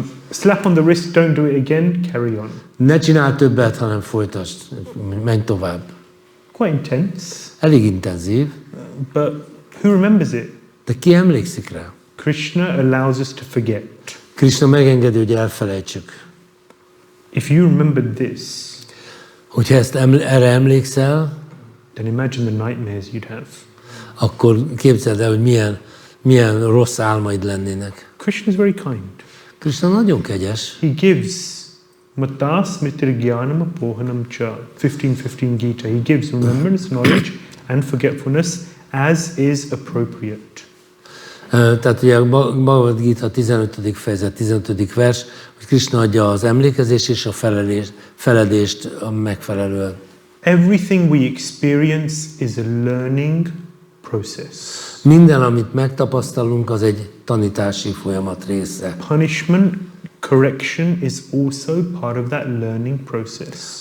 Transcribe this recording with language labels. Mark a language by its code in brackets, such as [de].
[en] Slap on the wrist, don't do it again, carry on. [hu] Ne csinálj többet, hanem folytasd, menj tovább. [en] Quite intense, [hu] Elég intenzív, [en] but who remembers it? [hu] de ki emlékszik rá? [en] Krishna allows us to forget. [hu] Krishna megengedi, hogy elfelejtsük. [en] If you remember this, [hu] Hogyha erre emlékszel, [en] then imagine the nightmares you'd have. [hu] akkor képzeld el, hogy milyen rossz álmaid lennének. [en] Krishna is very kind. [hu] Krishna nagyon kegyes. [en] He gives [sa] matas mitirgyanam apohanam cha [en] 15:15 Gita. He gives remembrance, knowledge and forgetfulness as is appropriate. [hu] Tehát ugye a Bhagavad Gita 15. fejezet, 15. vers, hogy Krishna adja az emlékezést és a feledést a megfelelően. [en] Everything we experience is a learning process. [hu] Minden, amit megtapasztalunk, az egy tanítási folyamat része. [en] Punishment, correction is also part of that learning process.